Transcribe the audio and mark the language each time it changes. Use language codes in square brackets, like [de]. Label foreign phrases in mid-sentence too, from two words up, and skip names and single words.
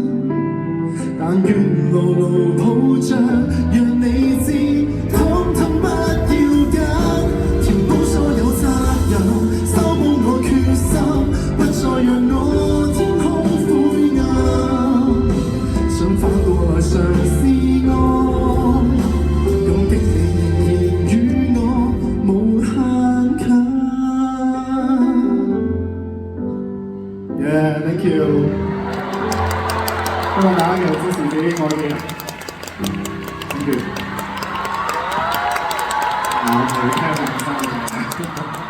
[yue] 但願牢牢抱着，讓你知，統統不要緊，填補所有責任，修補我決心，不再讓我天空灰暗，想反過來嘗試愛，感激你仍然與我無限近。 [en] Yeah，thank you。 [yue] 希望大家繼續支持自己愛嘅人。 [en] Thank you。 [yue] 我係聽明生嘅。